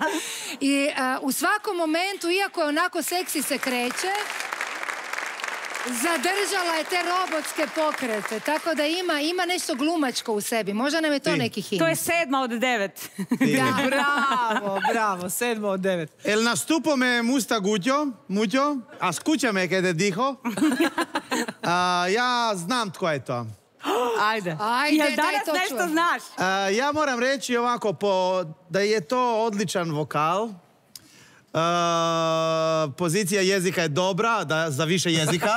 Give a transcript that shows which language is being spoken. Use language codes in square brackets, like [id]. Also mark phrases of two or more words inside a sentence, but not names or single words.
[hr] I u svakom momentu, iako je onako seksi se kreće, zadržala je te robotske pokrete, tako da ima nešto glumačko u sebi. Možda nam je to neki hint. To je 7 od 9. Bravo, 7 od 9. [es] El nastupo me gusta mucho, a escúchame que te dijo. [hr] Ja znam tko je to. Ajde, jel danas nešto znaš? Ja moram reći ovako, da je to odličan vokal. Pozicija jezika je dobra, za više jezika.